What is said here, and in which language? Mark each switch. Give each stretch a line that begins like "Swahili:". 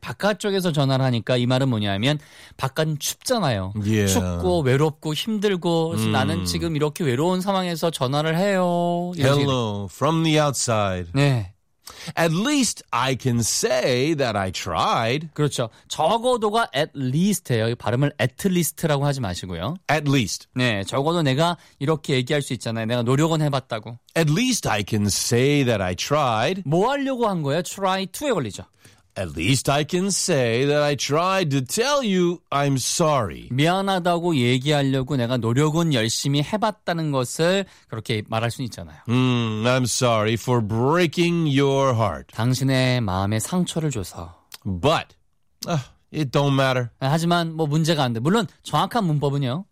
Korean: 바깥쪽에서 전화를 하니까 이 말은 뭐냐면 바깥은 춥잖아요.
English: Yeah.
Korean: 춥고 외롭고 힘들고 나는 지금 이렇게 외로운 상황에서 전화를 해요.
English: Hello from the outside.
Korean: 네.
English: At least I can say that I tried.
Korean: 그렇죠. 적어도가 at least예요. 발음을 at least라고 하지 마시고요.
English: At least.
Korean: 네. 적어도 내가 이렇게 얘기할 수 있잖아요. 내가 노력은 해봤다고.
English: At least I can say that I tried.
Korean: 뭐 하려고 한 거예요? Try to에 걸리죠.
English: At least I can say that I tried to tell you I'm sorry.
Korean: 미안하다고 얘기하려고 내가 노력은 열심히 해봤다는 것을 그렇게 말할 수 있잖아요.
English: I'm sorry for breaking your heart.
Korean: 당신의 마음에 상처를 줘서.
English: But, it don't matter.
Korean: 하지만 뭐 문제가 안 돼. 물론 정확한 문법은요.